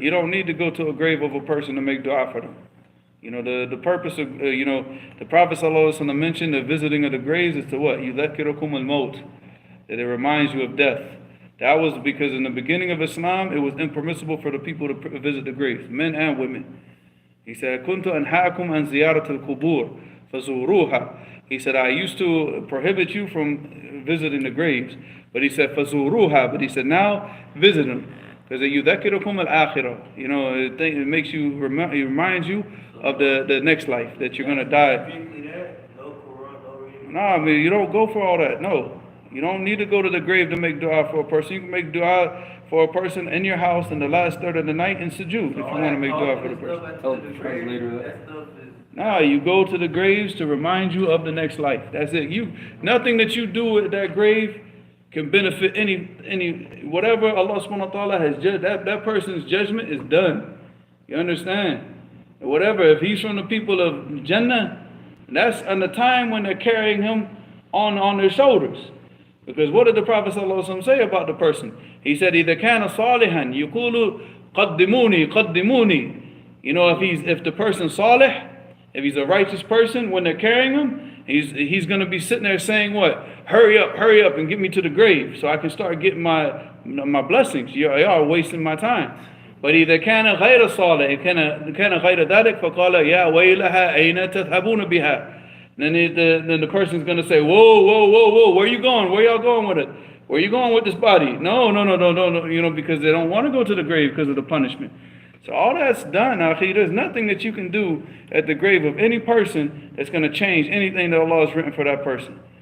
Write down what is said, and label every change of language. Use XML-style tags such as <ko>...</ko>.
<en>you don't need to go to a grave of a person to make dua for them. You know, the purpose of, you know, the Prophet ﷺ mentioned the visiting of the graves is to what?</en> <ar>يُذَكِّرُكُمُ الْمَوْتِ.</ar> <en>That it reminds you of death. That was because in the beginning of Islam, it was impermissible for the people to visit the graves, men and women. He said,</en> <ar>كُنْتُ أَنْهَاكُمْ عَنْ زِيَارَةِ الْقُبُورِ فَزُورُوهَا.</ar> <en>He said, I used to prohibit you from visiting the graves. But he said,</en> <ar>فَزُورُوهَا.</ar> <en>But he said, now visit them. Because</en> <ar>يُذَكِّرُكُمُ الْآخِرَةِ.</ar> <en>You know, it makes you, it reminds you of the next life, that you're going to die. Strictly that, no Quran, no reading. No, I mean, you don't go for all that. No. You don't need to go to the grave to make dua for a person. You can make dua for a person in your house in the last third of the night in sujood if you want to make dua for the person. Tell the translator that. That stuff is. No, you go to the graves to remind you of the next life. That's it. Nothing that you do at that grave can benefit any whatever Allah subhanahu wa ta'ala has judged. That person's judgment is done. You understand? Whatever, if he's from the people of Jannah, that's in the time when they're carrying him on their shoulders. Because what did the Prophet ﷺ say about the person? He said,</en> <ar>إِذَا كَانَ صَالِحًا يُقُولُ قَدِّمُونِي قَدِّمُونِي.</ar> <en>You know, if the person's salih, if he's a righteous person, when they're carrying him, he's going to be sitting there saying what? Hurry up and get me to the grave so I can start getting my blessings. Y'all wasting my time. But</en> <ar>إذا كان غير صالح كان غير ذلك فقال يا ويلها أين تذهبون بها.</ar> <en>Then the person's going to say, whoa, where you going? Where y'all going with it? Where you going with this body? No, you know, because they don't want to go to the grave because of the punishment. So all that's done, akhi. There's nothing that you can do at the grave of any person that's going to change anything that Allah has written for that person.</en>